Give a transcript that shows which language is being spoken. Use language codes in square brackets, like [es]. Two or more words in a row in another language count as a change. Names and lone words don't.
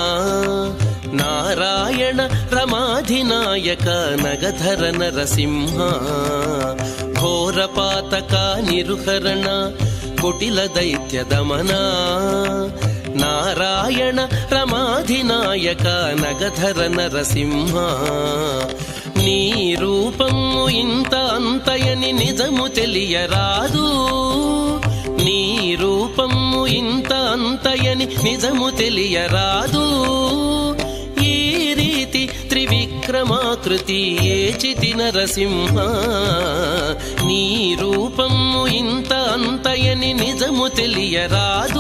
[kn] ನಾರಾಯಣ ರಮಾಧಿನಾಯಕ ನಗಧರ ನರಸಿಂಹ ಘೋರಪಾತಕ ನಿರುಹರಣ ಕುಟಿಲ ದೈತ್ಯ ದಮನ ನಾರಾಯಣ ರಮಾಧಿನಾಯಕ ನಗಧರ ನರಸಿಂಹ [te] నీ రూపము ఇంత అంతయని నిజము తెలియరాదు నీ రూపము ఇంత అంతయని నిజము తెలియరాదు. ఈ రీతి త్రివిక్రమాకృతి ఏచితి నరసింహ, నీ రూపము ఇంత అంతయని నిజము తెలియరాదు.